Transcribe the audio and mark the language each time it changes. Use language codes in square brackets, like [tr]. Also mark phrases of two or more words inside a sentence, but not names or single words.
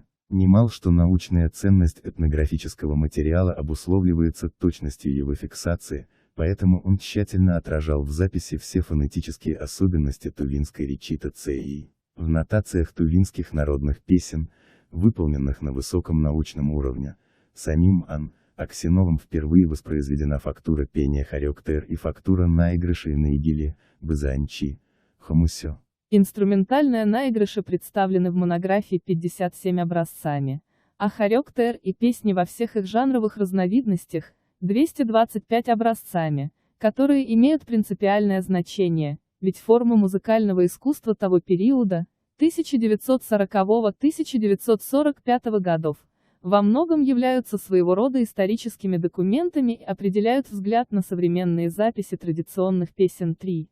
[ru] Немал, что научная ценность этнографического материала обусловливается точностью его фиксации, поэтому он тщательно отражал в записи все фонетические особенности тувинской речи ТЦИ. В нотациях тувинских народных песен, выполненных на высоком научном уровне, самим А.Н. Аксеновым впервые воспроизведена фактура пения хорек-тер и фактура наигрыша и наигили, бызанчи, хомусё. Инструментальные наигрыши представлены в монографии 57 образцами, а хорек-тер и песни во всех их жанровых разновидностях 225 образцами, которые имеют принципиальное значение, ведь формы музыкального искусства того периода, 1940-1945 годов, во многом являются своего рода историческими документами и определяют взгляд на современные записи традиционных песен 3.